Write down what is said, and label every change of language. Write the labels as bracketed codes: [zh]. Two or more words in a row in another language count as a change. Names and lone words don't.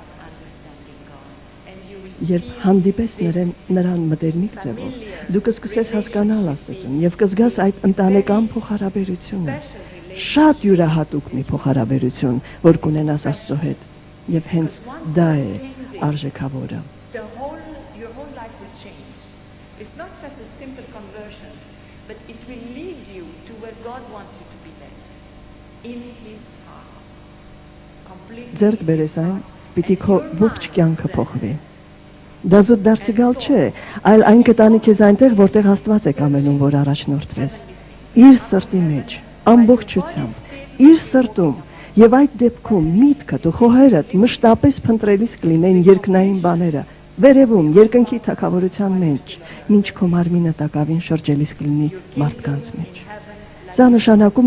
[hy] Երբ հանդիպես նրան մտերմիկ ձևով, դու կսկսես հասկանալ Աստծուն եւ կզգաս այդ ընտանեկան փոխհարաբերությունը, շատ յուրահատուկ մի փոխհարաբերություն, որ կունենաս Աստծո հետ, եւ հենց դա է արժեքավորը։ [en] Your whole life will change. It's not just a simple conversion, but it will lead you to where God wants you to be then, in His heart. Completely. [hy] Ձերդ բերես այն, պիտի քո ողջ կյանքը փոխվի։ Դա զուտ դարձյալ չէ, այլ այն կտանի քեզ այնտեղ, որտեղ Աստված է կամենում, որ առաջնորդվես։ Իր սրտի մեջ, ամբողջությամբ, իր սրտում, եւ այդ դեպքում միտքդ ու խոհերդ մշտապես փնտրելիս կլինեն երկնային բաները, վերևում երկնքի թագավորության մեջ, ինչ քո մարմինը տակավին շրջելիս կլինի մարդկանց մեջ։ Սա նշանակում